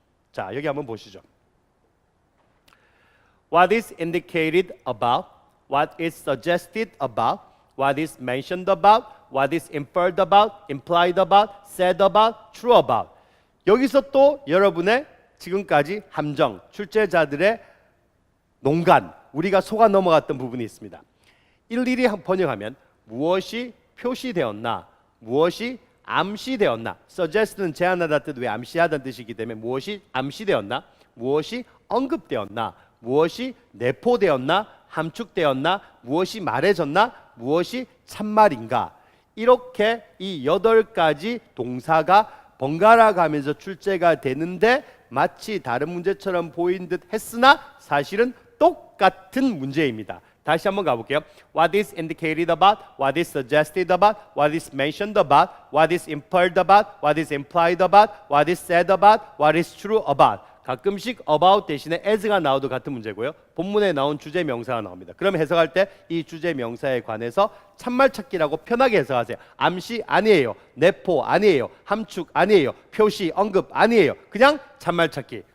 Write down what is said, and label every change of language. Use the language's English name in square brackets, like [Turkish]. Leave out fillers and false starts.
[Korean] 자, 여기 한번 보시죠. [English] What is indicated about, what is suggested about, what is mentioned about, what is inferred about, implied about, said about, true about. [Korean] 여기서 또 여러분의 지금까지 함정, 출제자들의 농간, 우리가 속아 넘어갔던 부분이 있습니다. 일일이 번역하면 무엇이 표시되었나, 무엇이 암시되었나. suggest는 제안하다 뜻 외 암시하다는 뜻이기 때문에 무엇이 암시되었나, 무엇이 언급되었나, 무엇이 내포되었나, 함축되었나, 무엇이 말해졌나, 무엇이 참말인가. 이렇게 이 8가지 동사가 번갈아 가면서 출제가 되는데 마치 다른 문제처럼 보인 듯 했으나 사실은 똑같은 문제입니다. 다시 한번 가볼게요. [English] What is indicated about, what is suggested about, what is mentioned about, what is inferred about, what is implied about, what is said about, what is true about. [Korean] 가끔씩 about 대신에 as가 나와도 같은 문제고요. 본문에 나온 주제 명사가 나옵니다. 그럼 해석할 때 이 주제 명사에 관해서 참말 찾기라고 편하게 해석하세요. 암시 아니에요. 내포 아니에요. 함축 아니에요. 표시 언급 아니에요. 그냥 참말 찾기.